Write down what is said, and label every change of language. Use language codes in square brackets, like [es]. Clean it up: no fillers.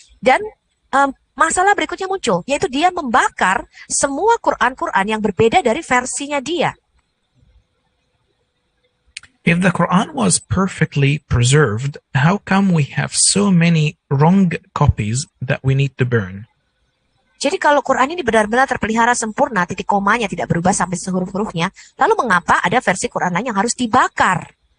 [id] Dan masalah berikutnya muncul, yaitu dia membakar semua Quran-Quran yang berbeda dari versinya dia. [en] If the Quran was perfectly preserved, how come we have so many wrong copies that we need to burn? [id] Jadi kalau Quran ini benar-benar terpelihara sempurna, titik komanya tidak berubah sampai sehuruf-hurufnya, lalu mengapa ada versi Quran lain yang harus dibakar?